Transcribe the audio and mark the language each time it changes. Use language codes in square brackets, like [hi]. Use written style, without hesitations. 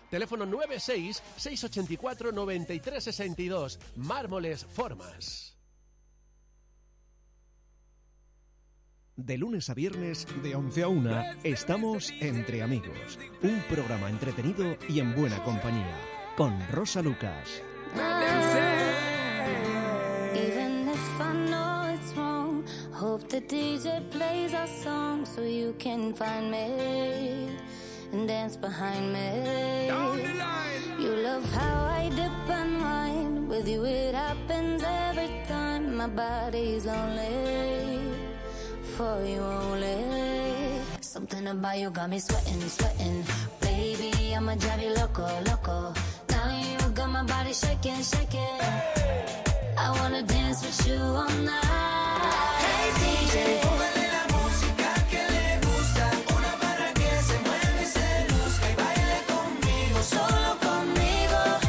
[es] Teléfono 96-684-9362. Mármoles, formas. De lunes a viernes, de 11 a 1, estamos entre amigos. Un programa entretenido y en buena compañía. Con Rosa Lucas. [en] Even if I know it's wrong, hope the DJ plays our song so you can find me and dance behind me. You love how I dip and wine. With you it happens every time. My body's only for you only. Something about you got me sweating, sweating. Baby, I'm a drive you [es] loco, loco. [en] Now you got my body shaking, shaking. I wanna dance with you all night. Hey DJ, [es] póngale la música que le gusta. Una para que se mueva y se luzca. Y baile conmigo, solo conmigo.